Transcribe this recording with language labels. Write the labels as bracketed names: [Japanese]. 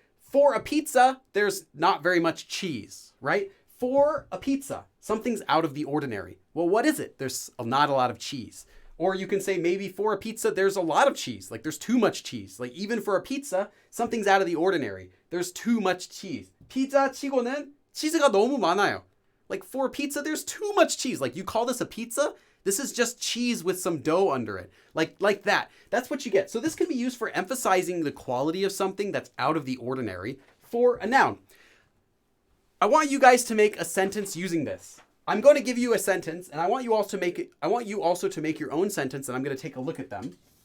[English] For a pizza, there's not very much cheese, right? For a pizza, something's out of the ordinary. Well, what is it? There's not a lot of cheese. Or you can say maybe for a pizza, there's a lot of cheese. Like there's too much cheese. Like even for a pizza, something's out of the ordinary. There's too much cheese. [Korean] 피자 치고는 치즈가 너무 많아요. [English] Like for a pizza, there's too much cheese. Like you call this a pizza? This is just cheese with some dough under it. Like that. That's what you get. So this can be used for emphasizing the quality of something that's out of the ordinary for a noun. I want you guys to make a sentence using this. I'm going to give you a sentence, and I want you also to make your own sentence, and I'm going to take a look at them.